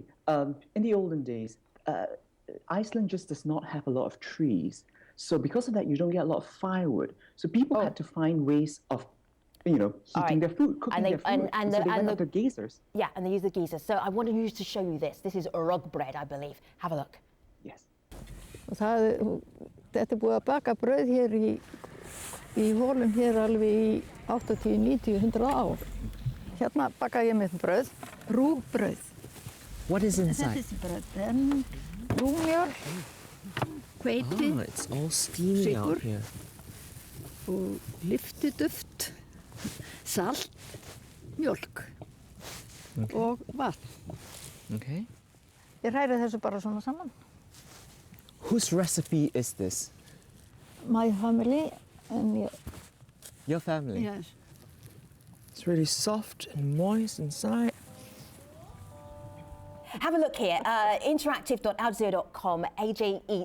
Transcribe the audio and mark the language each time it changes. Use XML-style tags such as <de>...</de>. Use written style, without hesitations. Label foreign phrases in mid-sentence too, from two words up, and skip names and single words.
<en>In the olden days, Iceland just does not have a lot of trees. So because of that, you don't get a lot of firewood. So people had to find ways of, heating their food, cooking their food. And so they went up to geysers. Yeah, and they use the geysers. So I wanted you to show you this. This is rug bread, I believe. Have a look. Yes.</en> <is>Þetta búið að baka brauð hér í hólum hér alveg í 80, 90, 100 ár. Hérna bakaði ég mitt brauð, rúgbrauð.</is> <en>What is inside?</en> <is>Þetta er brauð. Rúgmjól, hveiti,</is> <en>it's all steamy out here.</en> <is>Og lyftiduft, salt, mjólk og vatn.</is> <en>Okay.</en> <is>Ég hræri þessu bara svona saman.</is> <en>Whose recipe is this? My family and Your family? yes. It's really soft and moist inside. Have a look here, interactive.aljazeera.com, AJ Eats.</en>